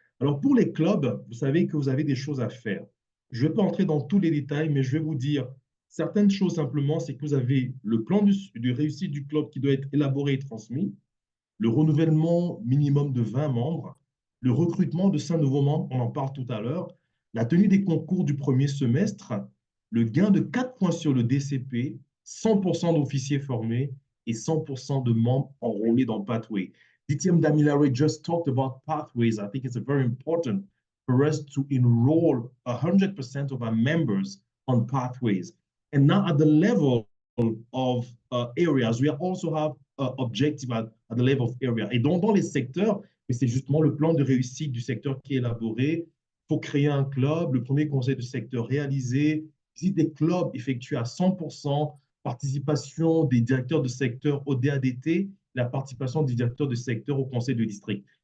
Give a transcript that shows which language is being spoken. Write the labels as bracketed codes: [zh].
[fr] Alors, pour les clubs, vous savez que vous avez des choses à faire. Je ne vais pas entrer dans tous les détails, mais je vais vous dire certaines choses simplement, c'est que vous avez le plan de réussite du club qui doit être élaboré et transmis, le renouvellement minimum de 20 membres, le recrutement de 5 nouveaux membres, on en parle tout à l'heure, la tenue des concours du premier semestre, le gain de 4 points sur le DCP, 100% d'officiers formés et 100% de membres enrôlés dans Pathway. [en] DTM Damilare just talked about pathways. I think it's very important for us to enroll 100% of our members on pathways. And now at the level of areas, we also have objective at the level of area. [fr] Et donc, dans les secteurs, c'est justement le plan de réussite du secteur qui est élaboré. Il faut créer un club, le premier conseil de secteur réalisé, visite des clubs effectués à 100%, participation des directeurs de secteur au DADT, la participation des directeurs de secteur au conseil de district.